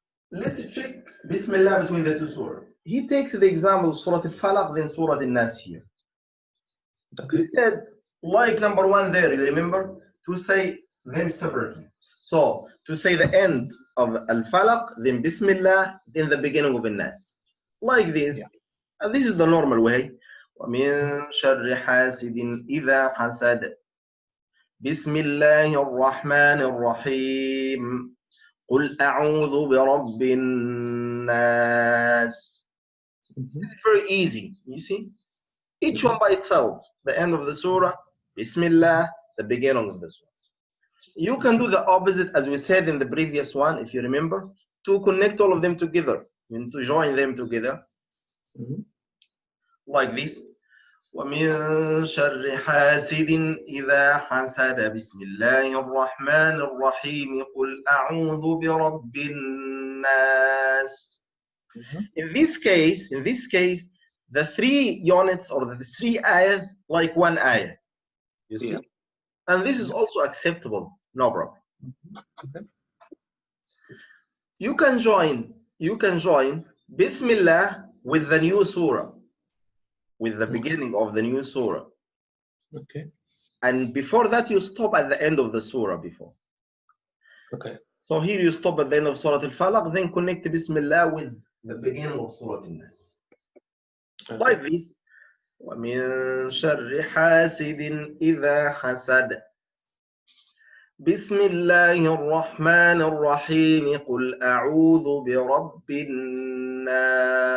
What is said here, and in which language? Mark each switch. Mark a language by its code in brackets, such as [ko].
[en] Let's check Bismillah between the two surahs. He takes the example of Surah Al-Falaq, then Surah Al-Nas here. Okay. He said, like number one there, you remember, to say them separately. So, to say the end of Al-Falaq, then Bismillah, then the beginning of Al-Nas. Like this. Yeah. And this is the normal way. [ar] وَمِن شَرِّ حَاسِدٍ إِذَا حَسَدَ بسم الله الرحمن الرحيم قل أعوذ برب الناس. [en] It's very easy, you see. Each one by itself. The end of the surah, Bismillah, the beginning of the surah. You can do the opposite as we said in the previous one, if you remember, to connect all of them together, and to join them together. Like this. [ar] ومن شر حاسد إذا حسد بسم الله الرحمن الرحيم قل أعوذ برب الناس. [en] In this case, the three units or the three ayahs like one ayah. You see? Yeah. And this is also acceptable, no problem. Okay. You can join Bismillah with the new surah, with the beginning of the new surah. Okay. And before that, you stop at the end of the surah before. Okay. So here you stop at the end of Surah Al-Falaq, then connect Bismillah with the beginning of Surah Al-Nas. Okay. Like this. [ar] وَمِن شَرِّ حَاسِدٍ إِذَا حَسَدَ بسم الله الرحمن الرحيم قل أعوذ برب الناس.